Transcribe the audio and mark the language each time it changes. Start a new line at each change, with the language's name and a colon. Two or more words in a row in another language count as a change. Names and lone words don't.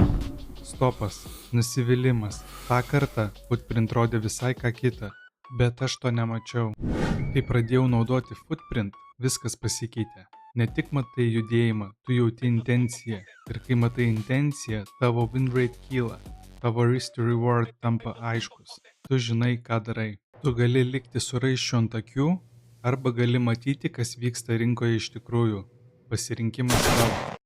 Lithuanian: Stopas, nusivylimas. Ta kartą Footprint rodė visai ką kitą, bet aš to nemačiau. Kai pradėjau naudoti Footprint, viskas pasikeitė. Ne tik matai judėjimą, tu jauti intenciją. Ir kai matai intenciją, tavo
English: win rate
Lithuanian: kyla. Tavo
English: risk to reward
Lithuanian: tampa aiškus. Tu žinai, ką darai. Tu gali likti su raiščiu ant akių, arba gali matyti, kas vyksta rinkoje iš tikrųjų. Pasirinkimas tavo.